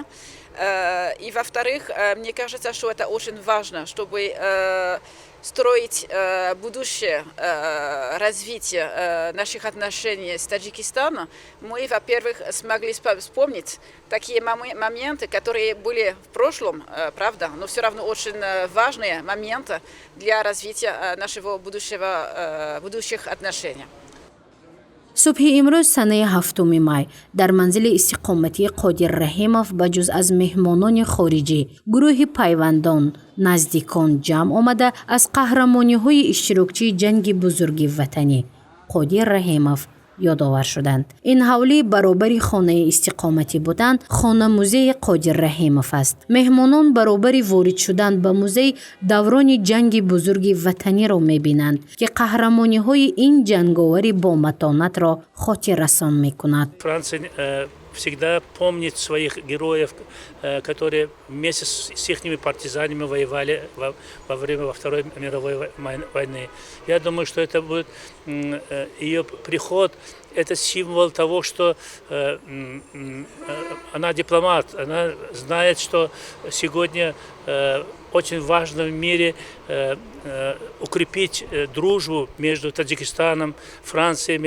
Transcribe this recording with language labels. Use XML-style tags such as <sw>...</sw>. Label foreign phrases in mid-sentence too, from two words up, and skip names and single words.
<ru>И, во-вторых, мне кажется, что это очень важно, чтобы строить будущее развитие наших отношений с Таджикистаном. Мы, во-первых, смогли вспомнить такие моменты, которые были в прошлом, правда, но все равно очень важные моменты для развития нашего будущих отношений.</ru> <tg>субҳи имрӯз санаи 7 май дар манзили истиқоматии Қодир Раҳимов ба ҷуз аз меҳмонони хориҷӣ гурӯҳи пайвандон наздикон ҷамъ омада аз қаҳрамониҳои иштирокчии ҷанги бузурги ватанӣ Қодир Раҳимов ёдовар шуданд. ин ҳавлӣ баробари хонаи истиқоматӣ будан хона музеи Қодир Раҳимов аст. меҳмонон баробари ворид шудан ба музей даврони ҷанги бузурги ватаниро мебинанд ки қаҳрамониҳои ин ҷанговари боматонатро хотиррасон мекунад.</tg> <ru>Всегда помнит своих героев, которые вместе с их партизанами воевали во время Второй мировой войны. Я думаю, что это будет ее приход, это символ того, что она дипломат, она знает, что сегодня очень важно в мире укрепить дружбу между Таджикистаном, Францией.</ru>